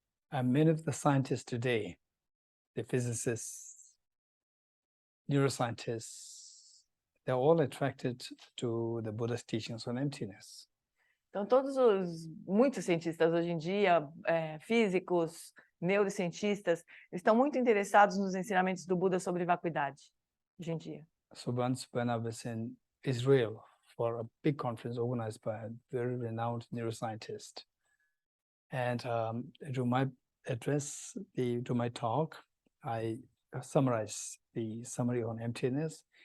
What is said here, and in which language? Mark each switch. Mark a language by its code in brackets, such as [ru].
[en] And many of the scientists today, the physicists, neuroscientists, they're all attracted to the Buddha's teachings on emptiness. [pt] Então, muitos cientistas hoje em dia, físicos, neurocientistas, estão muito interessados nos ensinamentos do Buda sobre vacuidade, hoje em dia. [en] So once when I was in Israel for a big conference organized by a very renowned neuroscientist, and to my address, to my talk, I summarized the summary on emptiness.